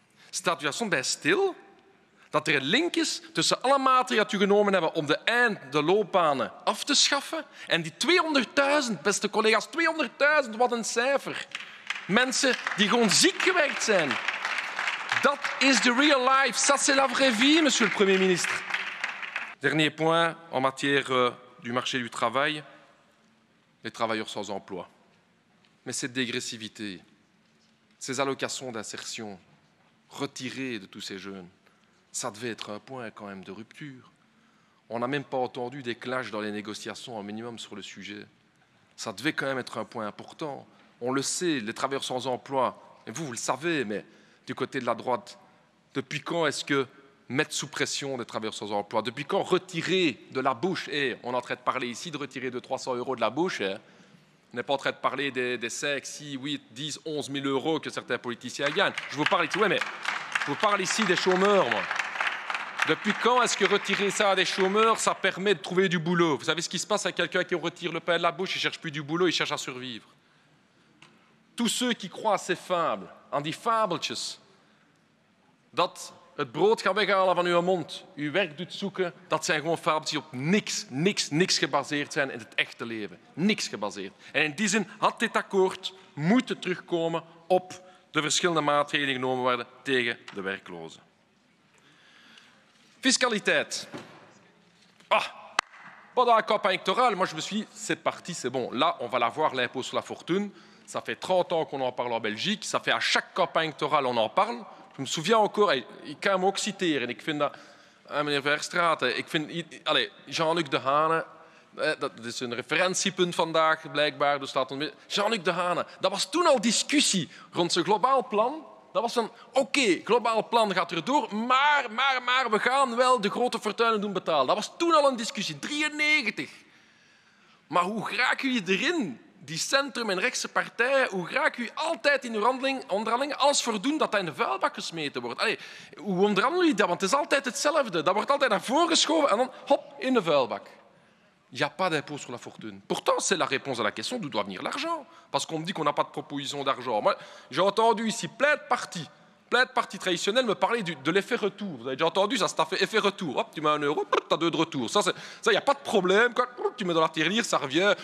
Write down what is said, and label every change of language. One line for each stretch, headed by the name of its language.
Dutch: Staat u daar soms bij stil dat er een link is tussen alle maatregelen die u genomen hebben om de loopbanen af te schaffen en die 200.000, beste collega's, 200.000, wat een cijfer. Mensen die gewoon ziek gewerkt zijn. Dat is de real life.
French: Ça, c'est la vraie vie, monsieur le Premier ministre. Dernier point en matière du marché du travail, les travailleurs sans emploi. Mais cette dégressivité, ces allocations d'insertion retirées de tous ces jeunes, ça devait être un point quand même de rupture. On n'a même pas entendu des clashs dans les négociations au minimum sur le sujet. Ça devait quand même être un point important. On le sait, les travailleurs sans emploi, et vous le savez, mais du côté de la droite, depuis quand est-ce que mettre sous pression des travailleurs sans emploi? Depuis quand retirer de la bouche, et on est en train de parler ici de retirer de 300 € de la bouche, on n'est pas en train de parler des 5, 6, 8, 10, 11 000 € que certains politiciens gagnent. Je vous parle ici, ouais, mais je vous parle ici des chômeurs, moi. Depuis quand est-ce que retirer ça à des chômeurs, ça permet de trouver du boulot? Vous savez ce qui se passe avec quelqu'un qui retire le pain de la bouche, il ne cherche plus du boulot, il cherche à survivre. Tous ceux qui croient à ces fables,
Dutch: aan die fabeltjes, dat het brood gaat weghalen van uw mond, uw werk doet zoeken, dat zijn gewoon fabeltjes die op niks gebaseerd zijn in het echte leven. Niks gebaseerd. En in die zin had dit akkoord moeten terugkomen op de verschillende maatregelen die genomen worden tegen de werklozen. Fiscaliteit.
French: Pendant la campagne électorale, moi je me suis dit, c'est parti, c'est bon. Là, on va l'avoir, l'impôt sur la fortune. Ça fait 30 ans qu'on en parle en Belgique. Ça fait à chaque campagne électorale, on en parle. Je me souviens encore,
Dutch: ik kan hem ook citeren. Ik vind dat, meneer Verstraeten, ik vind, Jean-Luc Dehane, dat is een referentiepunt vandaag blijkbaar. Dus Jean-Luc Dehane, dat was toen al discussie rond zijn globaal plan. Dat was van, oké, globaal plan gaat erdoor, maar we gaan wel de grote fortuinen doen betalen. Dat was toen al een discussie, 93. Maar hoe geraken jullie erin, die centrum- en rechtse partijen, hoe geraken jullie altijd in uw onderhandelingen alles voor doen dat dat in de vuilbak gesmeten wordt? Allee, hoe onderhandelen jullie dat? Want het is altijd hetzelfde. Dat wordt altijd naar voren geschoven en dan, hop, in de vuilbak.
French: Il n'y a pas d'impôt sur la fortune. Pourtant, c'est la réponse à la question d'où doit venir l'argent. Parce qu'on me dit qu'on n'a pas de proposition d'argent. Moi, j'ai entendu ici plein de partis traditionnels me parler de l'effet retour. Vous avez déjà entendu ça, c'est un effet retour. Hop, tu mets 1 €, tu as 2 de retour. Ça, il n'y a pas de problème. Quand tu mets dans la tirelire, ça revient.